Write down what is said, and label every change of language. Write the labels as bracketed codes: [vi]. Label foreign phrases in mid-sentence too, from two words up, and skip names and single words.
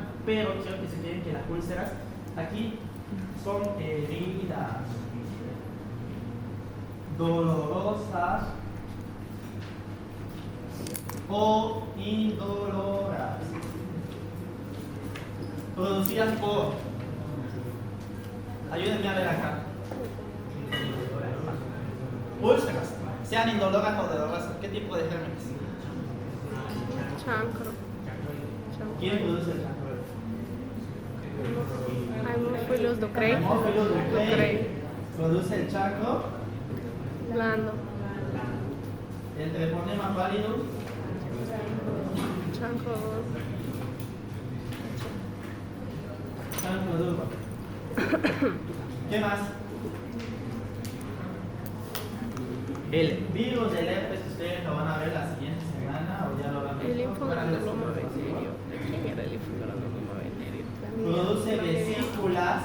[es] Pero quiero que se queden que las úlceras aquí son heridas dolorosas o indoloras, producidas por, ayúdenme a ver acá, úlceras, sean indoloras o dolorosas. ¿Qué tipo de gérmenes? Chancro. ¿Quién produce el chancro? Haemophilus ducrei. Haemophilus ducrei produce el chancro. Blando. El treponema pallidus. Chancro. Chancro duro. ¿Qué más? El virus del herpes, ustedes lo van a ver la siguiente semana o ya lo van a ver. El linfogranuloma venerio. ¿De quién era el linfogranuloma venerio? Produce vesículas.